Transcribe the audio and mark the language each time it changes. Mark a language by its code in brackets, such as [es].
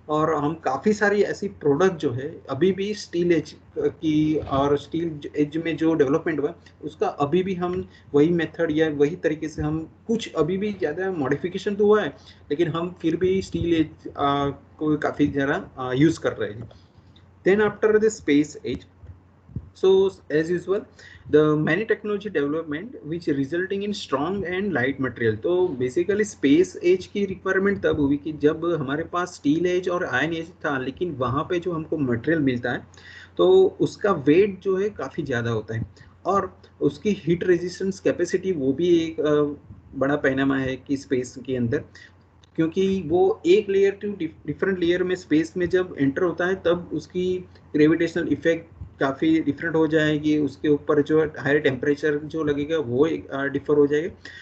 [hi] और हम काफ़ी सारी ऐसी प्रोडक्ट जो है अभी भी स्टील एज की, और स्टील एज में जो डेवलपमेंट हुआ उसका अभी भी हम वही मेथड या वही तरीके से हम कुछ अभी भी ज़्यादा मॉडिफिकेशन तो हुआ है, लेकिन हम फिर भी स्टील एज को काफ़ी ज़्यादा यूज़ कर रहे हैं। [en] Then after the space age, so as usual the many technology development which resulting in strong and light material। [hi] तो बेसिकली स्पेस एज की रिक्वायरमेंट तब हुई कि जब हमारे पास स्टील एज और आयन एज था, लेकिन वहाँ पे जो हमको मटेरियल मिलता है तो उसका वेट जो है काफ़ी ज़्यादा होता है, और उसकी हीट रेजिस्टेंस कैपेसिटी वो भी एक बड़ा पैमाना है कि स्पेस के अंदर, क्योंकि वो एक लेयर टू डिफरेंट लेयर में स्पेस में जब एंटर होता है तब उसकी ग्रेविटेशनल इफेक्ट काफ़ी डिफरेंट हो जाएगी, उसके ऊपर जो हायर टेम्परेचर जो लगेगा वो डिफर हो जाएगा।